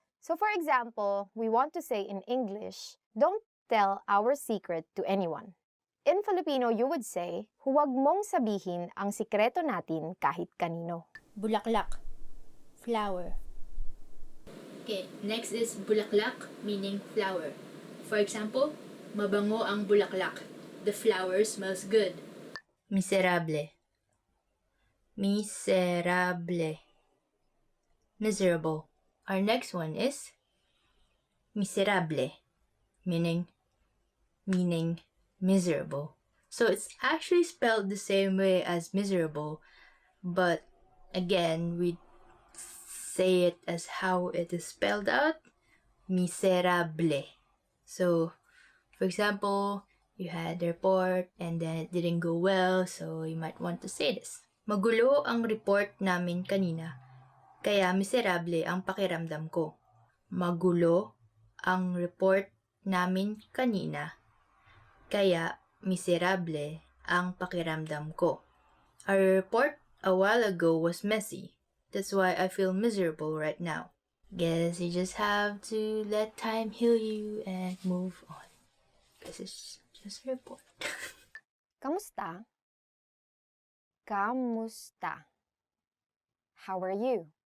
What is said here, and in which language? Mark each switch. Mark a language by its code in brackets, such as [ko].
[en] So for example, we want to say in English, don't tell our secret to anyone. In Filipino, you would say, [tl] huwag mong sabihin ang sikreto natin kahit kanino. [en] Bulaklak, flower. Okay, next is bulaklak, meaning flower. For example, [tl] mabango ang bulaklak. [en] The flower smells good. Miserable. Miserable. Miserable. Our next one is miserable, meaning miserable. So it's actually spelled the same way as miserable, but again, we say it as how it is spelled out, miserable. So, for example, you had a report and then it didn't go well, so you might want to say this. [tl] Magulo ang report namin kanina, kaya miserable ang pakiramdam ko. Magulo ang report namin kanina, kaya miserable ang pakiramdam ko. [en] Our report a while ago was messy. That's why I feel miserable right now. Guess you just have to let time heal you and move on. Because it's just a report. [tl] Kamusta? Kamusta? [en] How are you?